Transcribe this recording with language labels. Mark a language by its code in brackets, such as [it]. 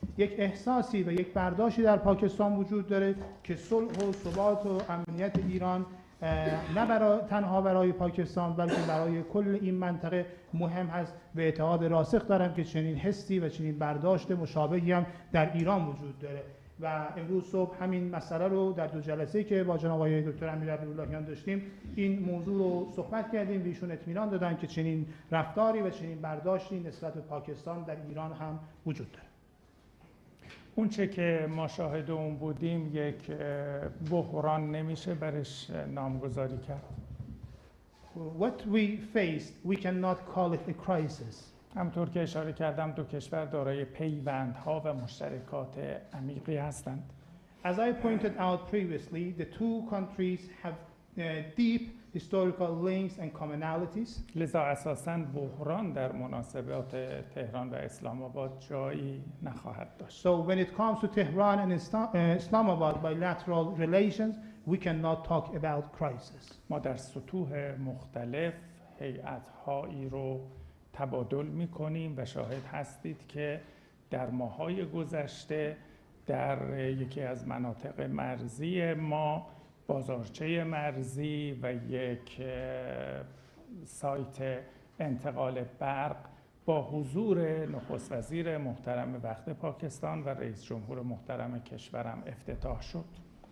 [fa] یک احساسی و یک برداشتی در پاکستان وجود داره که صلح و ثبات و امنیت ایران نه تنها برای پاکستان بلکه برای کل این منطقه مهم هست و اعتقاد راسخ دارم که چنین حسی و چنین برداشت مشابهی هم در ایران وجود داره و امروز صبح همین مسئله رو در دو جلسه که با جناب آقای دکتر امیر عبداللهیان داشتیم این موضوع رو صحبت کردیم و ایشون اطمینان دادن که چنین رفتاری و چنین برداشتی نسبت به پاکستان در ایران هم وجود داره. اون چه که ما شاهد اون بودیم یک بحران نمیشه برش نامگذاری کرد. [en] What we faced we cannot call it a crisis. [fa] همطور که اشاره کردم دو کشور دارای پیوندها و مشترکات عمیقی هستند. [en] As I pointed out previously, the two countries have deep historical links and commonalities. [fa] لذا اساساً بحران در مناسبات تهران و اسلام آباد جایی نخواهد داشت. [en] So when it comes to Tehran and Islamabad bilateral relations, we cannot talk about crisis. [fa] ما در سطوح مختلف هیئت‌هایی رو تبادل می‌کنیم و شاهد هستید که در ماه‌های گذشته در یکی از مناطق مرزی ما بازارچه مرزی و یک سایت انتقال برق با حضور نخست وزیر محترم وقت پاکستان و رئیس جمهور محترم کشورم افتتاح شد.